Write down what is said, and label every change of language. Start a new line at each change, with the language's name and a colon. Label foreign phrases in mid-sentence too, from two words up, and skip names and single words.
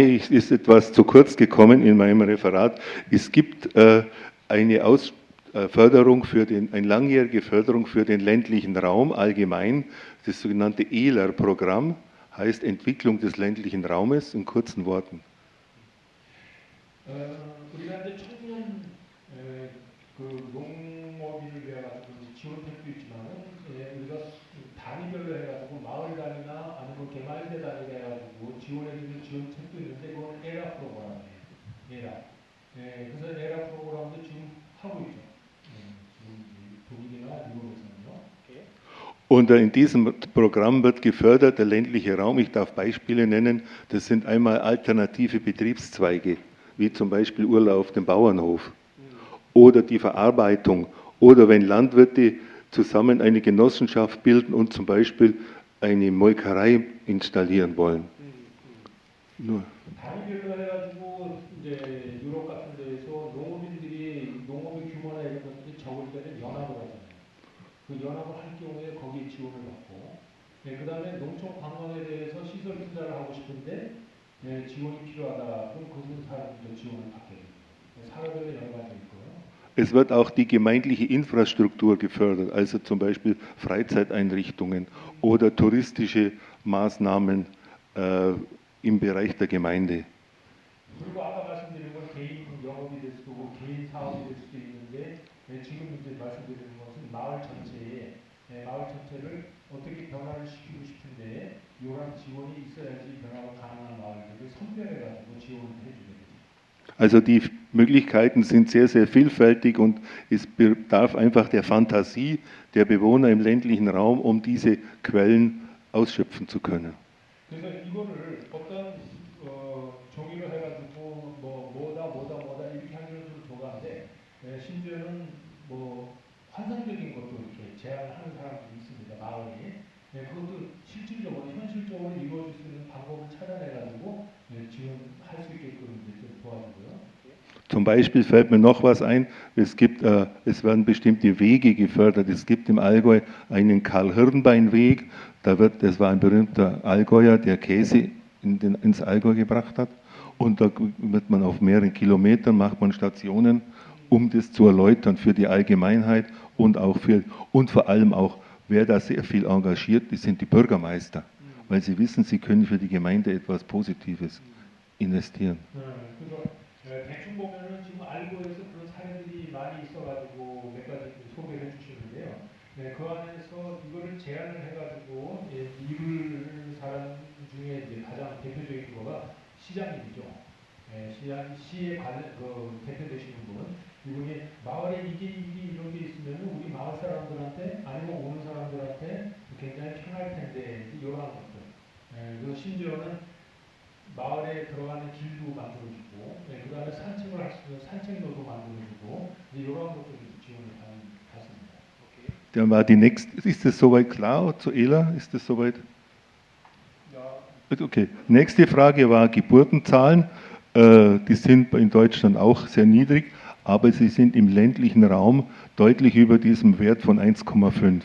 German: Es ist etwas zu kurz gekommen in meinem Referat. Es gibt eine Förderung eine langjährige Förderung für den ländlichen Raum allgemein, das sogenannte ELER-Programm, heißt Entwicklung des ländlichen Raumes, in kurzen Worten.
Korean: 우리가 이제 청년 그 농업인을 위해 가지고 지원책도 있지만은 우리가 단위별로 해가지고 마을 단위나 아니면 개발대 단위로 해가지고 지원해주는 지원책도 있는데 그건 에라 프로그램이에요. 에라. 그래서 에라 프로그램도 지금 하고 있죠. 지금 독일이나 미국에서는요.
German: Und in diesem Programm wird gefördert der ländliche Raum. Ich darf Beispiele nennen. Das sind einmal alternative Betriebszweige, wie zum Beispiel Urlaub auf dem Bauernhof oder die Verarbeitung oder wenn Landwirte zusammen eine Genossenschaft bilden und zum Beispiel eine Molkerei installieren wollen. Nur.
Korean: 단위별로 해가지고 이제 유럽 같은 데에서 농업인들이 농업의 규모나 이런 것들이 적을 때는 연합을 하잖아요. 그 연합을 할 경우에 거기에 지원을 받고, 그 다음에 농촌 관광에 대해서 시설 투자를 하고 싶은데 지원이 필요하다. 그럼 그런 사람들도 지원을 받게 됩니다. 사람별로 여러 가지 있고요.
German: Es wird auch die gemeindliche Infrastruktur gefördert, also zum Beispiel Freizeiteinrichtungen oder touristische Maßnahmen im Bereich der Gemeinde.
Korean: 그리고 아까 말씀드린 건 개인 영업이 될 수도 있고 개인 사업이 될 수도 있는데 지금 이제 말씀드리는 것은 마을 전체를 어떻게 변화를 시키고 싶은데 이러한 지원이 있어야지 변화가 가능한 마을들을 선별해가지고 지원을 해주게 됩니다.
German: Also die Möglichkeiten sind sehr, sehr vielfältig und es bedarf einfach der Fantasie der Bewohner im ländlichen Raum, um diese Quellen ausschöpfen zu können.
Korean: 그래서 이거를 어떤 종이로 해가지고 뭐다 이렇게 하는 것으로 도가는데 심지어는 뭐 환상적인 것도 이렇게 제안하는 사람들이 있습니다. 마을에. 그것도 실질적으로 현실적으로 이루어질 수 있는 방법을 찾아내가지고 지원할 수 있게끔 좀 도와주고요.
German: Zum Beispiel fällt mir noch was ein, es werden bestimmte Wege gefördert. Es gibt im Allgäu einen Karl-Hirnbein-Weg, das war ein berühmter Allgäuer, der Käse ins Allgäu gebracht hat. Und da wird man auf mehreren Kilometern, macht man Stationen, um das zu erläutern für die Allgemeinheit und vor allem auch, wer da sehr viel engagiert ist, sind die Bürgermeister, weil sie wissen, sie können für die Gemeinde etwas Positives investieren.
Korean: 대충 보면은 지금 알고에서 그런 사례들이 많이 있어가지고 몇 가지 소개를 해주시는데요. 그 안에서 이거를 제안을 해가지고 이룰 사람 중에 이제 가장 대표적인 거가 시장님이죠. 시에 대표되시는 분, 이분이 마을에 이런 게 있으면 우리 마을 사람들한테 아니면 오는 사람들한테 굉장히 편할 텐데 이런 것들. 그리고 심지어는 마을에 들어가는 길도 만들어주고, 그 다음에 산책을 할 수 있는 산책로도 만들어주고, 이런 것들을 지원을 받습니다.
German: Dann war die nächste, ist das soweit klar zu ELA? Ist das soweit? Ja. Okay. Nächste Frage war Geburtenzahlen. Die sind in Deutschland auch sehr niedrig, aber sie sind im ländlichen Raum deutlich über diesem Wert von 1,5.